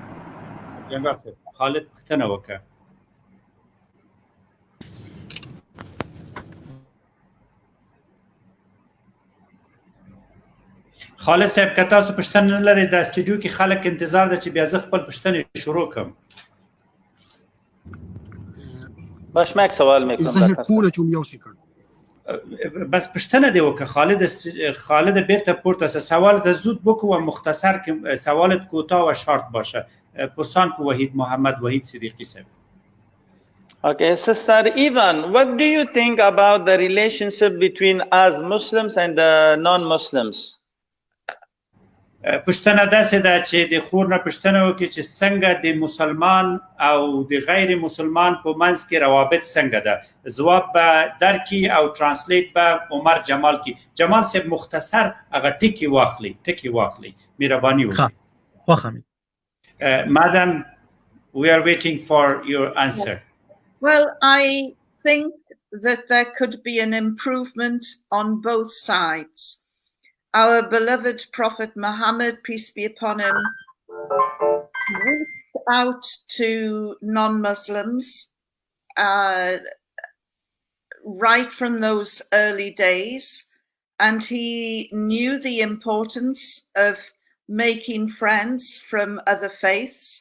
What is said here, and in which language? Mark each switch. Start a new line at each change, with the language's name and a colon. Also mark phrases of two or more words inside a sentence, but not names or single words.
Pashto: خالد پوښتنه وکړه. خالد صاحب که تاسو پوښتنه نه لرئ د سټوډیو کې خلک انتظار ده چې بیا زه خپل پوښتنې شروع کړم.
Persian: باش ما یک سوال میکنم
Pashto: بس پوښتنه دی وکړه خالد بیرته پورته شه.
Persian: سوالت زود بکو و مختصر که سوالت کوتاه و شارت باشه. پرسان کو وحید محمد وحید صدیقی صاحب.
English: Okay, Sister Ivan, what do you think about the relationship between us Muslims and the non-Muslims?
Pashto: پوښتنه داسې ده چې د خور نه پوښتنه وکړي چې څنګه د مسلمان او د غیر مسلمان په منځ کې روابط څنګه ده. ځواب به درکړي او ترانسلیټ به عمر جمال کړي. جمال صاحب مختصر هغه ټکي واخلي مهرباني وکړي.
English: Madam, we are waiting for your answer. Well, I think that there could be an improvement on both sides. Our beloved Prophet Muhammad, peace be upon him, reached out to non-Muslims right from those early days, and he knew the importance of making friends from other faiths.